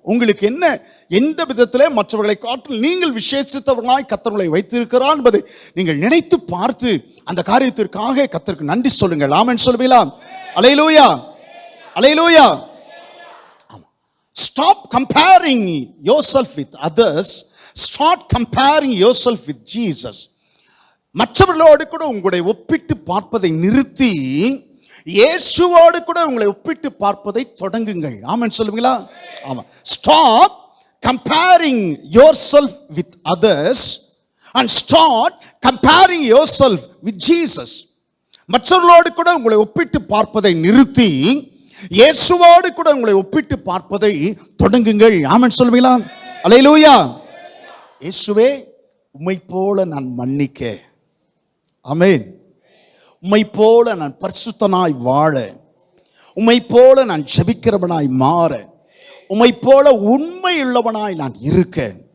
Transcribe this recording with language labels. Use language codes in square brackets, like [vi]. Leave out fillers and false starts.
[ta] உங்களுக்கு என்ன, எந்த விதத்திலே மற்றவர்களை காட்டில் நீங்கள் விசேஷித்தவர்களாய் கர்த்தர்களை வைத்திருக்கிறார் என்பதை நீங்கள் நினைத்து பார்த்து அந்த காரியத்திற்காக கர்த்தருக்கு நன்றி சொல்லுங்கள். ஆமென் சொல்லுவீங்களா? அல்லேலூயா, அல்லேலூயா. [en] Stop comparing yourself with others. Start comparing yourself with Jesus. [ta] மற்றவர்களோடு கூட உங்களை ஒப்பிட்டு பார்ப்பதை நிறுத்தி இயேசுவோடு கூட உங்களை ஒப்பிட்டு பார்ப்பதை தொடங்குங்கள். ஆமென் சொல்லுவீங்களா? ஆமா. [en] Stop comparing yourself with others and start comparing yourself with Jesus. [ta] மற்றவர்களோடு கூட உங்களை ஒப்பிட்டு பார்ப்பதை நிறுத்தி இயேசுவோடு கூட உங்களை ஒப்பிட்டு பார்ப்பதை தொடங்குங்கள். ஆமென் சொல்லுவீங்களா? அல்லேலூயா. இயேசுவே, உம்மை போல நான் மன்னிக்க, ஆமென், உம்மை போல நான் பரிசுத்தனாய் வாழ, உம்மை போல நான் ஜெபிக்கிறவனாய் மாற, உம்மை போல உண்மையுள்ளவனாய் நான் இருக்க.